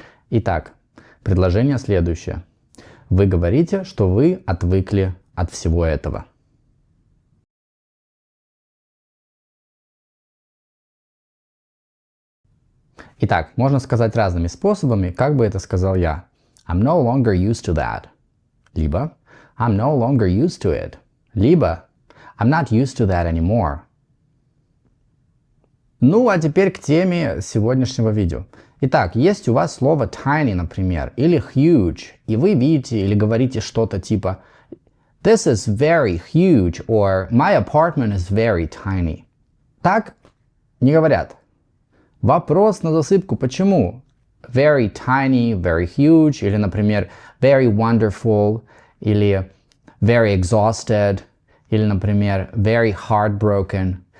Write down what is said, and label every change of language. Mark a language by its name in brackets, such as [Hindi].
[Russian] Итак, предложение следующее. Вы говорите, что вы отвыкли от всего этого. Итак, можно сказать разными способами, как бы это сказал я. [English] I'm no longer used to that. [Russian] Либо [English] I'm no longer used to it. [Russian] Либо [English] I'm not used to that anymore. [Russian] Ну, а теперь к теме сегодняшнего видео. Итак, есть у вас слово tiny, например, или huge, и вы видите или говорите что-то типа [English] This is very huge, or My apartment is very tiny. [Russian] Так не говорят. Вопрос на засыпку, почему? [English] Very tiny, very huge, [Russian] или, например, [English] very wonderful, или very exhausted, или, например, very heartbroken.